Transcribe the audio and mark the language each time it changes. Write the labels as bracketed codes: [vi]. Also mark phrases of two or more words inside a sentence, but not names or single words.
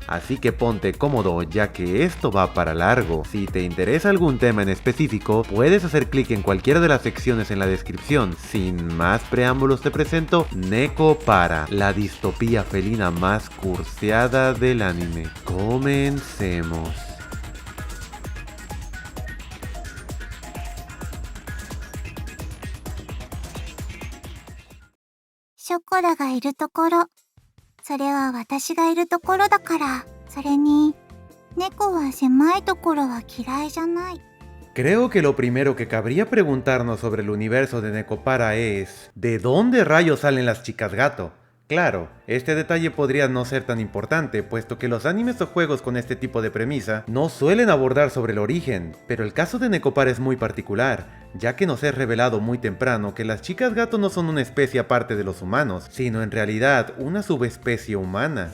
[es] Así que ponte cómodo, ya que esto va para largo. Si te interesa algún tema en específico, puedes hacer clic en cualquiera de las secciones en la descripción. Sin más preámbulos te presento Nekopara, la distopía felina más cursiada del anime. Comencemos. [ja] ショコラがいるところ。それは私がいるところだから。それに、猫は狭いところは嫌いじゃない。 [es] Creo que lo primero que cabría preguntarnos sobre el universo de Nekopara es ¿de dónde rayos salen las chicas gato? Claro, este detalle podría no ser tan importante, puesto que los animes o juegos con este tipo de premisa no suelen abordar sobre el origen, pero el caso de Nekopara es muy particular, ya que nos es revelado muy temprano que las chicas gato no son una especie aparte de los humanos, sino en realidad una subespecie humana.